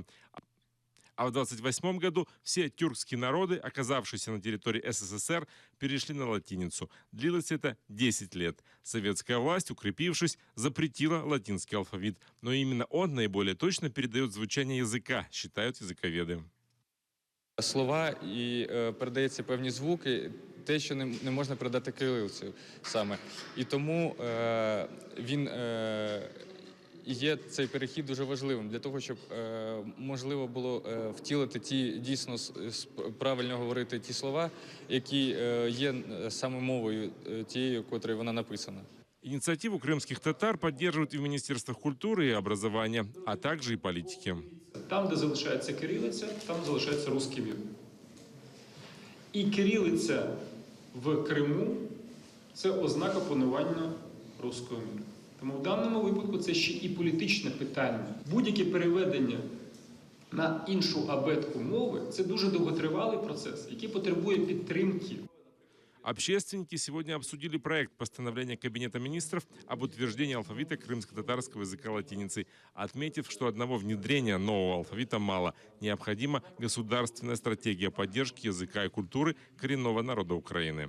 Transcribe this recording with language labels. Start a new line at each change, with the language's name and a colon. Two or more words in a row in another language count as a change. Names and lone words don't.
Russian: А в 1928 году все тюркские народы, оказавшиеся на территории СССР, перешли на латиницу. Длилось это 10 лет. Советская власть, укрепившись, запретила латинский алфавит. Но именно он наиболее точно передает звучание языка, считают языковеды.
Ukrainian: Слова і передаються певні звуки, те, що не можна передати кирилицею саме. І тому є цей перехід дуже важливим для того, щоб можливо було втілити ті дійсно правильно говорити ті слова, які є саме мовою тією, котрою вона написана.
Russian: Инициативу крымских татар поддерживают и в Министерствах культуры и образования, а также и политики.
Ukrainian: Там, де залишається кирилиця, там залишається русський мір. І кирилиця в Криму – це ознака панування руського міру. Тому в даному випадку це ще і політичне питання. Будь-яке переведення на іншу абетку мови – це дуже довготривалий процес, який потребує підтримки.
Russian: Общественники сегодня обсудили проект постановления Кабинета министров об утверждении алфавита крымско-татарского языка латиницей, отметив, что одного внедрения нового алфавита мало. Необходима государственная стратегия поддержки языка и культуры коренного народа Украины.